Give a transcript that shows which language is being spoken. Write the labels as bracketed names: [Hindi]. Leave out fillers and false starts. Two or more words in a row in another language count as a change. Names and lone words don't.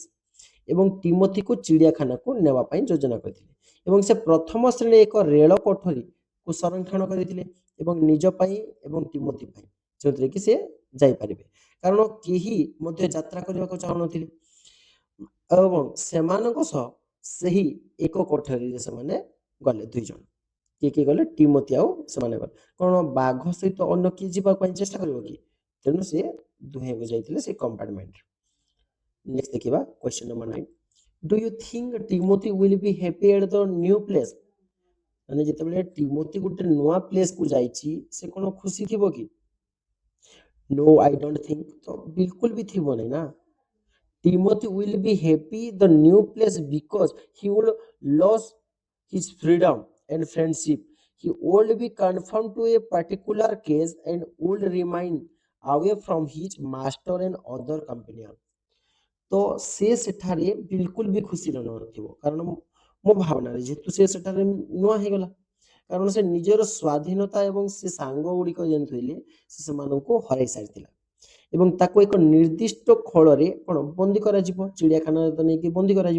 [Odia] ଏବଂ ଟିମୋଥୀକୁ ଚିଡ଼ିଆଖାନାକୁ ନେବା ପାଇଁ ଯୋଜନା କରିଥିଲେ ଏବଂ ସେ ପ୍ରଥମ ଶ୍ରେଣୀ ଏକ ରେଳ କୋଠରୀକୁ ସଂରକ୍ଷଣ କରିଥିଲେ ଏବଂ ନିଜ ପାଇଁ ଏବଂ ଟିମୋଥୀ ପାଇଁ, ଯେଉଁଥିରେ କି ସେ ଯାଇପାରିବେ, କାରଣ କେହି ମଧ୍ୟ ଯାତ୍ରା କରିବାକୁ ଚାହୁଁନଥିଲେ ଏବଂ ସେମାନଙ୍କ ସହ ସେହି ଏକ କୋଠରୀରେ ସେମାନେ ଗଲେ, 2 ଜଣ। କିଏ ଗଲେ? ଟିମୋଥୀ ଆଉ ସେମାନେ ଗଲେ। କ'ଣ ବାଘ ସହିତ ଅନ୍ୟ କିଏ ଯିବା ପାଇଁ ଚେଷ୍ଟା କରିବ କି? ତେଣୁ ସେ ଦୁହେଁ ଯାଇଥିଲେ ସେ କମ୍ପାର୍ଟମେଣ୍ଟରେ। ନେକ୍ସଟ ଦେଖିବା [English] question number [Odia] 9, [English] do you think Timothy will be happy at the new place? [Odia] ମାନେ ଯେତେବେଳେ ଟିମୋଥୀ ଗୋଟେ ନୂଆ ପ୍ଲେସକୁ ଯାଇଛି ସେ କ'ଣ ଖୁସି ଥିବ କି? [English] No, I don't think। [Odia] ତ ବିଲକୁଲ ବି ଥିବ ନାହିଁ ନା। [English] Timothy will be happy the new place because he will lose his freedom and friendship. He would be confined to a particular case and would remain away from his master and other companion। [Odia] ତ ସେ ସେଠାରେ ବିଲକୁଲ ବି ଖୁସି ନଥିବ, କାରଣ ମୋ ଭାବନାରେ ଯେହେତୁ ସେ ସେଠାରେ ନୂଆ ହେଇଗଲା, କାରଣ ସେ ନିଜର ସ୍ୱାଧୀନତା ଏବଂ ସେ ସାଙ୍ଗ ଗୁଡ଼ିକ ଯେନ୍ ଥିଲେ ସେମାନଙ୍କୁ ହରାଇ ସାରିଥିଲା ଏବଂ ତାକୁ ଏକ ନିର୍ଦ୍ଦିଷ୍ଟ ଖୋଳରେ କ'ଣ ବନ୍ଦୀ କରାଯିବ, ଚିଡ଼ିଆଖାନାରେ ତ ନେଇକି ବନ୍ଦୀ କରାଯିବ।